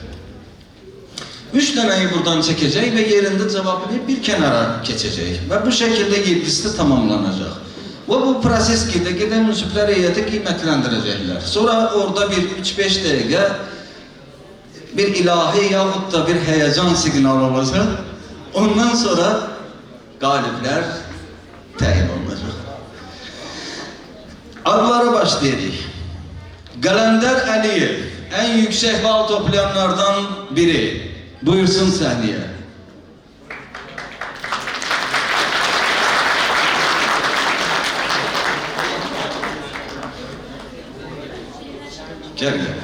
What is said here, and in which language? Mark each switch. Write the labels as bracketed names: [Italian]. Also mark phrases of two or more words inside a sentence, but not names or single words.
[Turkish] 3 taneyi buradan çekecek ve yerinde cevaplayıp bir kenara geçecek. Ve bu şekilde 7'si de tamamlanacak. Ve bu proses gide münsifler heyeti kıymetlendirecekler. Sonra orada bir 3-5 dakika bir ilahi yahut da bir heyecan signal olacak. [Azerbaijani] Ondan sonra galipler təyin olunacaq. Adlara başlayırıq. Qaləndər Əliyev, ən yüksək bal toplayanlardan biri. Buyursun səhnəyə. Gel gel.